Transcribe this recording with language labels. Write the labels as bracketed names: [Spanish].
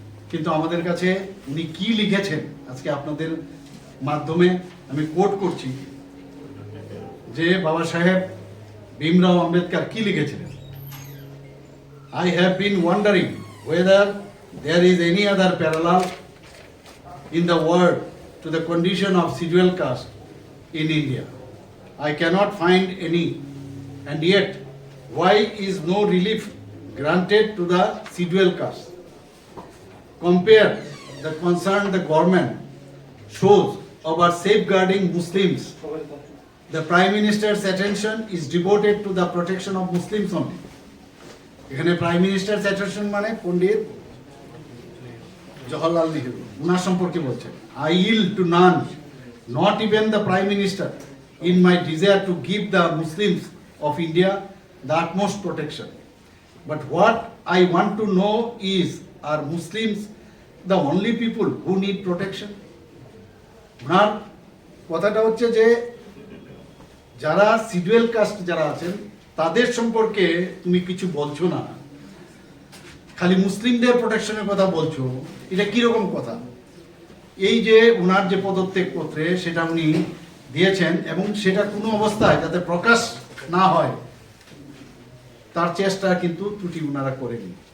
[Bangla] কিন্তু আমাদের কাছে উনি কি লিখেছেন আজকে আপনাদের মাধ্যমে আমি কোট করছি, যে বাবা সাহেব ভীমরাও আম্বেদকর কি লিখেছিলেন। [English] I have been wondering whether there is any other parallel in the world to the condition of scheduled caste in India. I cannot find any, and yet why is no relief granted to the scheduled caste? Compare the concern the government shows about safeguarding Muslims. The Prime Minister's attention is devoted to the protection of Muslims only. [Bangla] এখানে prime মিনিস্টারস attention মানে পণ্ডিত জওহরলাল নেহরু, ওনার সম্পর্কে বলছেন। [English] I yield to none, not even the Prime Minister, in my desire to give the Muslims of India the utmost protection. But what I want to know is, are Muslims the only people who need protection? [Bangla] ওনার কথাটা হচ্ছে যে যারা schedule caste যারা আছেন তাদের সম্পর্কে তুমি কিছু বলছো না, খালি মুসলিমদের প্রোটেকশনের কথা বলছো। এটা কিরকম কথা? এই যে ওনার যে পদত্যাগ পত্রে সেটা উনি দিয়েছেন এবং সেটা কোনো অবস্থায় যাতে প্রকাশ না হয় তার চেষ্টা কিন্তু ত্রুটি ওনারা করেনি।